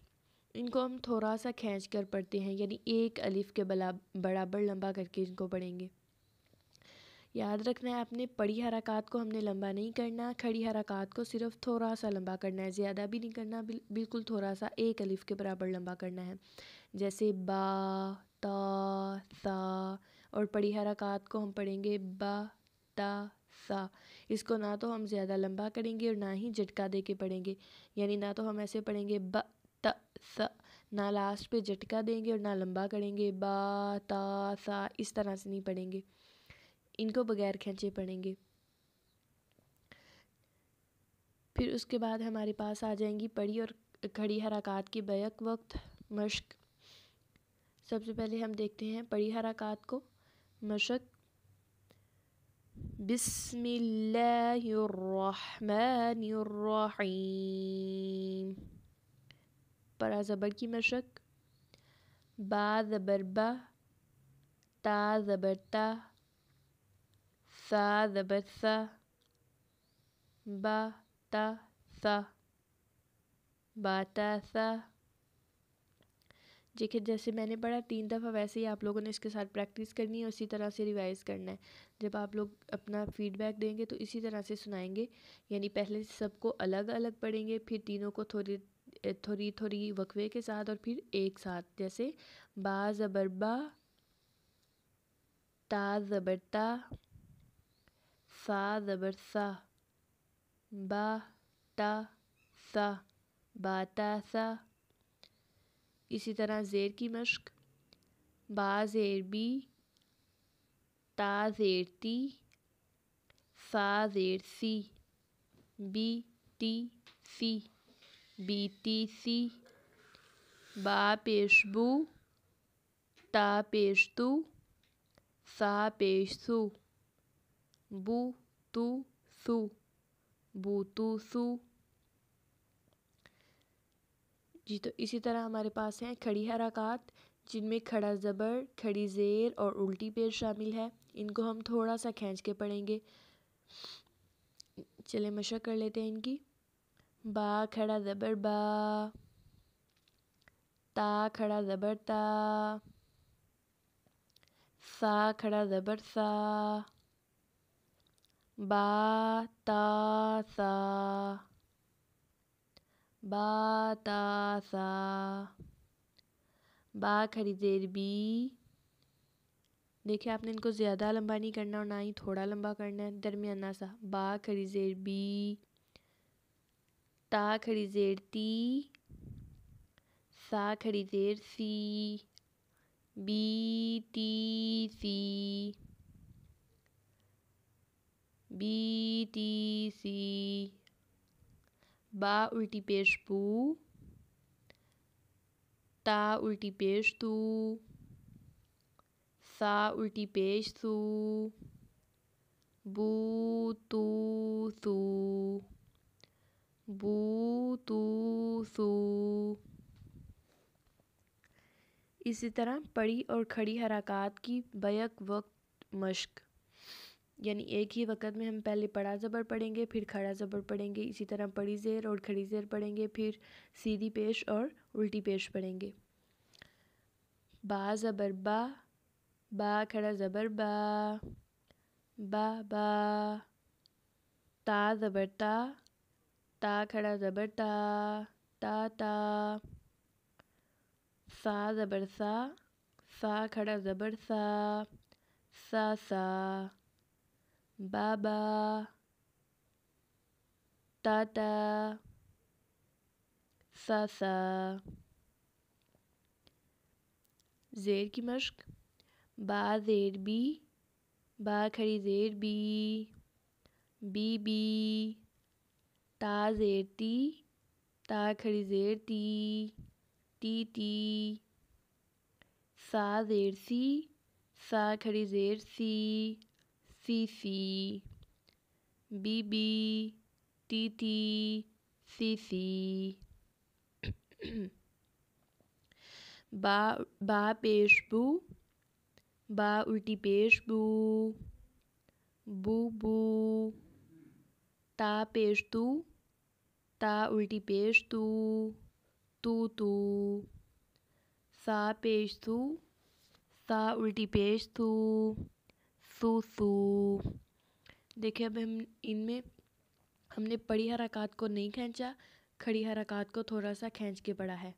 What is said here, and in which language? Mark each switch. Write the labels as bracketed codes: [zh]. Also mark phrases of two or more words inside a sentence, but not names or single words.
[ur] ان کو ہم تھوڑا سا کھینچ کر پڑھتے ہیں، یعنی ایک الف کے برابر لمبا کر کے ان کو پڑھیں گے. یاد رکھنا ہے آپ نے، پڑی حرکات کو ہم نے لمبا نہیں کرنا، کھڑی حرکات کو صرف تھوڑا سا لمبا کرنا ہے، زیادہ بھی نہیں کرنا، بالکل تھوڑا سا ایک الف کے برابر لمبا کرنا ہے. جیسے با، تا، ثا. اور پڑی حرکات کو ہم پڑھیں گے با، تا، ثا. اس کو نہ تو ہم زیادہ لمبا کریں گے اور نہ ہی جھٹکا دے کے پڑھیں گے. یعنی نہ تو ہم ایسے پڑھیں گے با، تا، ثا، نہ لاسٹ پہ جھٹکا دیں گے اور نہ لمبا کریں گے با، تا، ثا. اس طرح سے نہیں پڑھیں گے، ان کو بغیر کھینچے پڑھیں گے. پھر اس کے بعد ہمارے پاس آ جائیں گی پڑی اور کھڑی حرکات کی بیک وقت مشق. سب سے پہلے ہم دیکھتے ہیں پڑی حرکات کو. [ar] مشق: بسم اللہ الرحمن الرحیم. [ur] پڑا زبر کی مشق: با زبر با، تا زبر تا، ثا زبر ثا، با تا ثا، با تا ثا. جیسے میں نے پڑھا 3 دفعہ، ویسے ہی آپ لوگوں نے اس کے ساتھ پریکٹس کرنی ہے، اسی طرح سے ریوائز کرنا ہے. جب آپ لوگ اپنا فیڈ بیک دیں گے تو اسی طرح سے سنائیں گے. یعنی پہلے سب کو الگ الگ پڑھیں گے، پھر تینوں کو تھوڑی وقفے کے ساتھ اور پھر ایک ساتھ. جیسے با زبر با، تا زبر تا، ثا زبر ثا، با تا ثا، با تا ثا. اسی طرح زیر کی مشق: با زیر بی، تا زیر تی، ثا زیر سی، بی تی سی، بی تی سی. با پیش بو، تا پیش تو، ثا پیش سو، بو تو سو، بو تو سو. جی تو اسی طرح ہمارے پاس ہیں کھڑی حرکات، جن میں کھڑا زبر، کھڑی زیر اور الٹی پیش شامل ہے. ان کو ہم تھوڑا سا کھینچ کے پڑھیں گے. چلیں مشق کر لیتے ہیں ان کی. با کھڑا زبر با، تا کھڑا زبر تا، ثا کھڑا زبر ثا، با تا ثا، با تا ثا. با کھڑی زیر بی. دیکھیں آپ نے ان کو زیادہ لمبا نہیں کرنا اور نہ ہی تھوڑا لمبا کرنا ہے، درمیانہ سا. با کھڑی زیر بی، تا کھڑی زیر تی، ثا کھڑی زیر سی، بی تی سی. بی تی سی. با الٹی پیش بو. تا الٹی پیش تو. سا الٹی پیش سو. بو تو سو. بو تو سو. اسی طرح پڑھی اور کھڑی حرکات کی بیک وقت مشق، یعنی ایک ہی وقت میں ہم پہلے پڑھا زبر پڑھیں گے، پھر کھڑا زبر پڑھیں گے، اسی طرح پڑھی زیر اور کھڑی زیر پڑھیں گے، پھر سیدھی پیش اور الٹی پیش پڑھیں گے. با زبر با. با کھڑا زبر با. با با. تا زبر تا. تا کھڑا زبر تا. تا تا. سا زبر سا. سا کھڑا زبر سا. سا سا. با با. تا تا. سا سا. زیر کی مشق. با زیر بی. با کھڑی زیر بی. بی بی. تا زیر تی. تا کھڑی زیر تی. تی تی. سا زیر سی. سا کھڑی زیر سی. سی سی. بی بی. تی تی. سی سی. با پیش بو. با الٹی پیش بو. بو بو. تا پیش تو. تا الٹی پیش تو. تو تو. سا پیش تو. سا الٹی پیش تو. سو سو. دیکھیں اب ان میں ہم نے پڑھی حرکات کو نہیں کھینچا، کھڑی حرکات کو تھوڑا سا کھینچ کے پڑھا ہے.